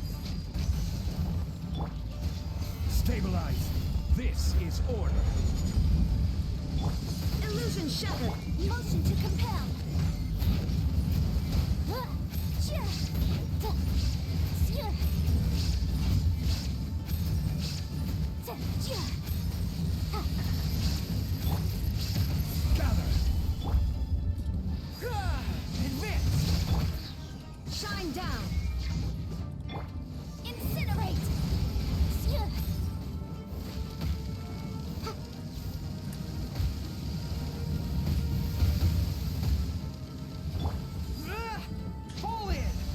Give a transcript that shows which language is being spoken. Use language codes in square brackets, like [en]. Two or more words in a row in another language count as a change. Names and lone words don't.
[en] Stabilize! This is order! Illusion shattered. Motion to compel. Ja. Da. Ja. Da. Ja. Ha. Gather! Advance! Shine down. Incinerate. Ja. Ha. Pull in!